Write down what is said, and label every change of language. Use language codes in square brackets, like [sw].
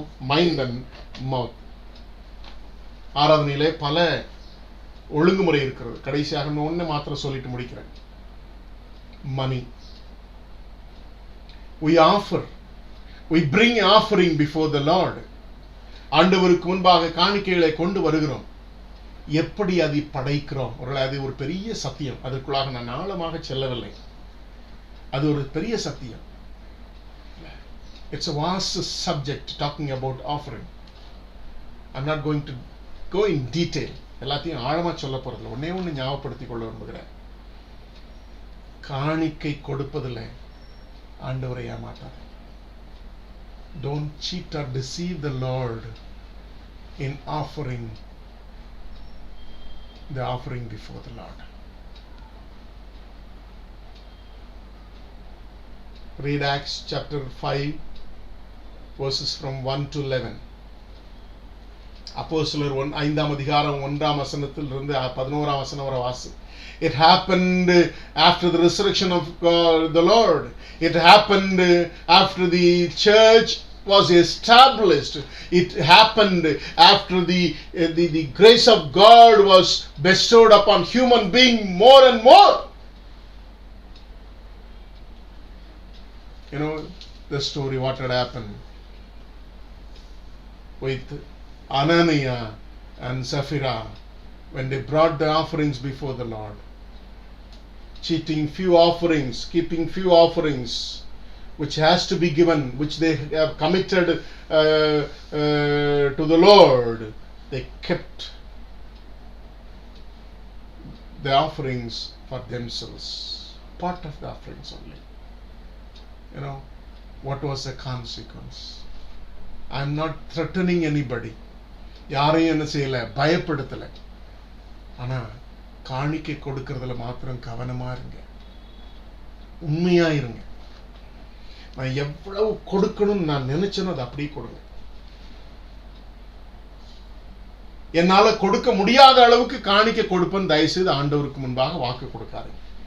[en] Mind and mouth. [ta] ஆராதனையிலே பல ஒழுங்குமுறை இருக்கிறது. கடைசியாக ஒண்ணு மாத்திரம் சொல்லிட்டு முடிக்கிறேன். [en] மணி. we bring offering before the Lord. [ta] ஆண்டவருக்கு முன்பாக காணிக்கைகளை கொண்டு வருகிறோம். எப்படி அதை படைக்கிறோம்? அது ஒரு பெரிய சத்தியம். அதற்குள்ளாக நான் ஆழமாக செல்லவில்லை. அது ஒரு பெரிய சத்தியம். [en] It's a vast subject talking about offering. I'm not going to go in detail. [ta] எல்லாத்தையும் ஆழமா சொல்ல போறதில்லை. ஒண்ணு ஞாபகப்படுத்திக் கொள்ள விரும்புகிறேன். காணிக்கை கொடுப்பதில்லை ஆண்டவரை ஏமாற்றாதே. [en] Don't cheat or deceive the Lord in offering before the Lord. Read Acts chapter 5 verses from 1 to 11. [ta] அப்போஸ்தலர் 5ஆம் அதிகாரம் 1ஆம் வசனத்திலிருந்து 11ஆம் வசனம் வரை வாசி. [en] It happened after the resurrection of the Lord. It happened after the church was established. It happened after the grace of God was bestowed upon human being more and more. You know the story, what had happened with Ananias and Sapphira when they brought the offerings before the Lord. Cheating few offerings, keeping few offerings which has to be given, which they have committed to the Lord. They kept the offerings for themselves, part of the offerings only. You know, what was the consequence? I am not threatening anybody. [ta] யாரையும் என்ன செய்யல, பயப்படுத்தல. ஆனா காணிக்கை கொடுக்கறதுல மாத்திரம் கவனமா இருங்க, உண்மையா இருங்க. நான் எவ்வளவு கொடுக்கணும்னு நான் நினைச்சேனோ அதை அப்படியே கொடுங்க. என்னால கொடுக்க முடியாத அளவுக்கு காணிக்கை கொடுப்பேன் தயவுசெய்து ஆண்டவருக்கு முன்பாக வாக்கு கொடுக்காதீங்க.